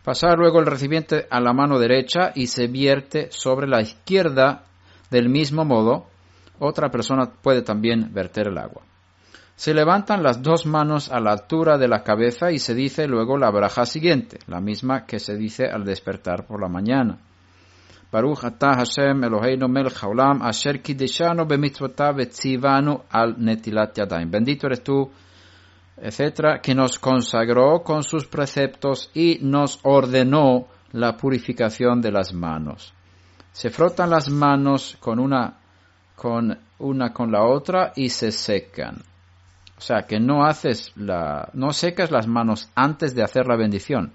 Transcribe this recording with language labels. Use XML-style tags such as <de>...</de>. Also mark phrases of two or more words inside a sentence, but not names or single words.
<es>Pasar luego el recipiente a la mano derecha y se vierte sobre la izquierda. Del mismo modo, otra persona puede también verter el agua. Se levantan las dos manos a la altura de la cabeza y se dice luego la braja siguiente, la misma que se dice al despertar por la mañana.</es> <he>ברוך אתה השם אלוהינו מלך העולם אשר קדשנו במצוותיו וצוונו על נטילת ידיים.</he> <es>Bendito eres tú, etcétera, que nos consagró con sus preceptos y nos ordenó la purificación de las manos. Se frotan las manos con la otra y se secan. O sea, que no secas las manos antes de hacer la bendición.</es>